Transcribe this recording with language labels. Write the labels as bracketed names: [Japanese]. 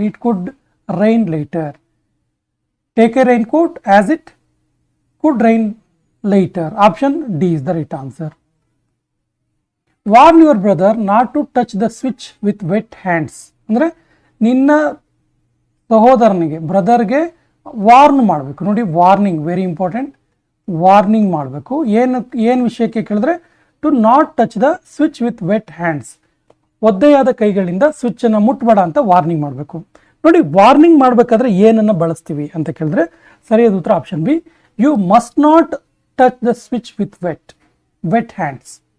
[English] It could rain later. Take a raincoat as it could rain later. Option D is the right answer. Warn your brother not to touch the switch with wet hands. [Kannada] ಅಂದರೆ ನಿನ್ನ ಸಹೋದರನಿಗೆ, ಬ್ರದರ್ಗೆ warn ಮಾಡಬೇಕು. ನೋಡಿ, warning [English] Very important. [Kannada] Warning ಮಾಡಬೇಕು. ಏನು ವಿಷಯಕ್ಕೆ ಕೇಳಿದ್ರೆ [English] To not touch the switch with wet hands. [Kannada] ಒದ್ದೆಯಾದ ಕೈಗಳಿಂದ ಸ್ವಿಚ್ಚನ್ನು ಮುಟ್ಬೇಡ ಅಂತ ವಾರ್ನಿಂಗ್ ಮಾಡಬೇಕು. ನೋಡಿ, ವಾರ್ನಿಂಗ್ ಮಾಡಬೇಕಾದ್ರೆ ಏನನ್ನು ಬಳಸ್ತೀವಿ ಅಂತ ಕೇಳಿದ್ರೆ ಸರಿಯಾದ ಉತ್ತರ option B, [English] You must not touch the switch with wet hands.